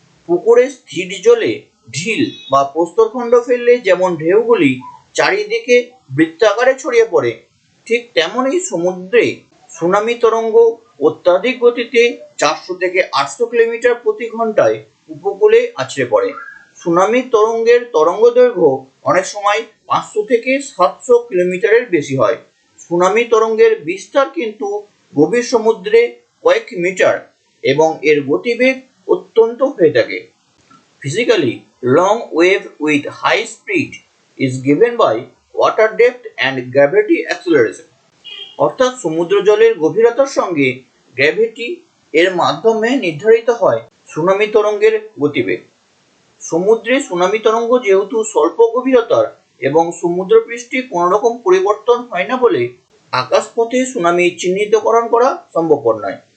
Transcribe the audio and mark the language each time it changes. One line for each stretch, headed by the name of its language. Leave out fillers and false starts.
Bangla: পুকুরে স্থির জলে ঢিল বা প্রস্তরখণ্ড ফেললে যেমন ঢেউগুলি চারিদিকে বৃত্তাকারে ছড়িয়ে পড়ে, ঠিক তেমনই সমুদ্রে সুনামি তরঙ্গ অত্যাধিক গতিতে 400 থেকে 800 কিলোমিটার প্রতি ঘন্টায় উপকূলে আছড়ে পড়ে। সুনামি তরঙ্গের তরঙ্গ দৈর্ঘ্য অনেক সময় 500 থেকে 700 কিলোমিটারের বেশি হয়। সুনামি তরঙ্গের বিস্তার কিন্তু গভীর সমুদ্রে কয়েক মিটার এবং এর গতিবেগ অত্যন্ত হয়ে থাকে।
English: Physically, long wave with high speed is given by water depth and gravity acceleration.
Bangla: অর্থাৎ সমুদ্র জলের গভীরতার সঙ্গে গ্র্যাভিটি এর মাধ্যমে নির্ধারিত হয় সুনামি তরঙ্গের গতিবেগ। সমুদ্রে সুনামি তরঙ্গ যেহেতু স্বল্প গভীরতার এবং সমুদ্রপৃষ্ঠে কোনো রকম পরিবর্তন হয় না বলে আকাশপথে সুনামি চিহ্নিতকরণ করা সম্ভবপর নয়।